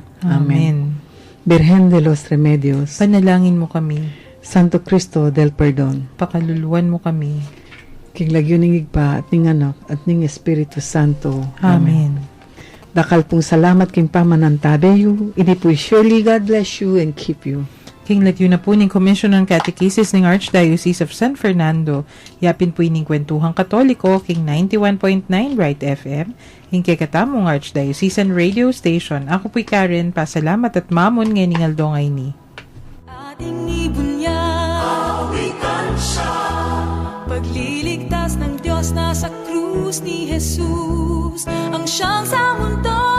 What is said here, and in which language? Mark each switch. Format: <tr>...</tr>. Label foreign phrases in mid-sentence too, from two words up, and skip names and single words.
<pam>Amen. Birhen de los Remedios, Panalangin mo kami. Santo Cristo del Perdon, Pakaluluan mo kami. king lagyo ning igba at ning anak at ning Espiritu Santo. Amen. Dakal pong salamat king pamanantabeyo, ini po</pam> <en>surely God bless you and keep you.</en> <pam>King lagyo na po ning Commission on Catechesis ng Archdiocese of San Fernando. Yapin po ining Kwentuhang Katoliko, King 91.9 Right FM, king katamong Archdiocesan Radio Station. Ako po'y Karen, pasalamat at mamon ngayon ng Aldo ngay ni.</pam> <tl>Ating ibunyag, awitan siya, pagliligtas ng Diyos na sa krus ni Jesus, ang siyang sa mundo</tl>